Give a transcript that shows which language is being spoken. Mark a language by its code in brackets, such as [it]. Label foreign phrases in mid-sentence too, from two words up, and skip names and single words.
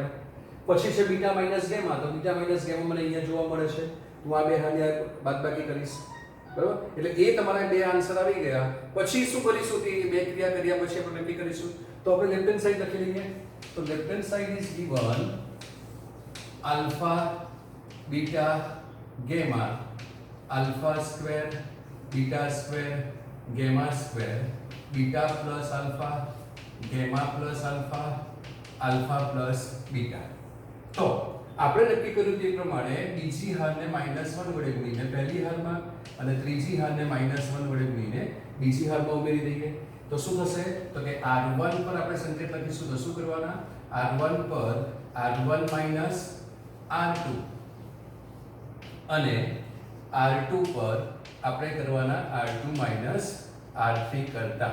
[gu] પછી છે [en] beta minus gamma, [gu] તો [en] beta minus gamma [gu] મને અહીંયા જોવા મળે છે. હું આ બે હારની બાદબાકી કરીશ. બરાબર? એટલે એ તમારા બે આન્સર આવી ગયા. પછી શું કરીશું? તે બે ક્રિયા કર્યા પછી આપણે નક્કી કરીશું. તો આપણે [en] left hand side [gu] લખી લઈએ. તો [en] left hand side is given alpha beta gamma alpha square beta square gamma square beta plus alpha gamma plus alpha alpha plus beta. [gu] તો આપણે નક્કી કર્યું તે પ્રમાણે બીજી હારને -1 વડે ગુણીને પહેલી હારમાં અને ત્રીજી હારને -1 વડે ગુણીને બીજી હારમાં ઉમેરી દઈએ. તો શું થશે? તો કે r1 પર આપણે સંકેત લખીશું. તો શું કરવાના? r1 પર r1 r2 અને r2 પર આપણે કરવાના r2 r3 કરતા.